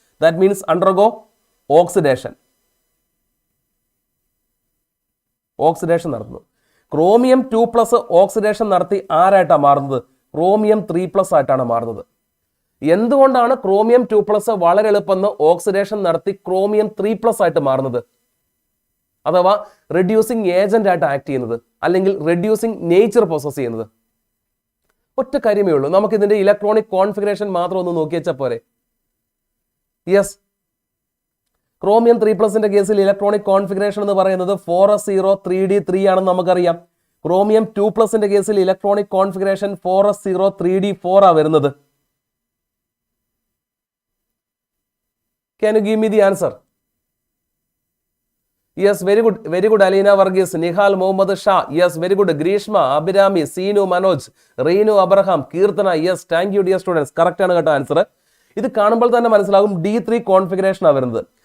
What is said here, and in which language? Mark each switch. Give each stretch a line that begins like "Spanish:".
English: That means undergo oxidation.
Malayalam: Oxidation നടത്തുന്നു. Chromium 2+ oxidation നടത്തി ആരായിട്ടാണ് മാറുന്നത്? ക്രോമിയം 3+ ആയിട്ടാണ് മാറുന്നത്. എന്തുകൊണ്ടാണ് ക്രോമിയം 2+ വളരെ എളുപ്പം ഓക്സിഡേഷൻ നടത്തി ക്രോമിയം 3+ ആയിട്ട് മാറുന്നത്, അഥവാ റെഡ്യൂസിങ് ഏജന്റ് ആയിട്ട് ആക്ട് ചെയ്യുന്നത്, അല്ലെങ്കിൽ റെഡ്യൂസിങ് നേച്ചർ പൊസസ് ചെയ്യുന്നത്? ഒറ്റ കാര്യമേ ഉള്ളൂ. നമുക്ക് ഇതിന്റെ ഇലക്ട്രോണിക് കോൺഫിഗറേഷൻ മാത്രം ഒന്ന് നോക്കി വെച്ചാൽ പോരെ. യെസ്, ക്രോമിയം 3+ന്റെ കേസിൽ ഇലക്ട്രോണിക് കോൺഫിഗറേഷൻ എന്ന് പറയുന്നത് 4s0 3d3 ആണെന്ന് നമുക്കറിയാം. ക്രോമിയം 2+ന്റെ കേസിൽ ഇലക്ട്രോണിക് കോൺഫിഗറേഷൻ 4s0 3d4 ആ വരുന്നത്.
English: Can you give me the answer? Yes, very good. Alina Varghese, Nihal Mohammad Shah. Yes, very good. Grishma, Abhirami, Seenu Manoj, Reenu Abraham, Kirtana. Yes, thank you dear students.
Malayalam: Correct ആണ് കേട്ടോ answer. ഇത് കാണുമ്പോൾ തന്നെ മനസ്സിലാകും D3 configuration ആണ് വരുന്നത്.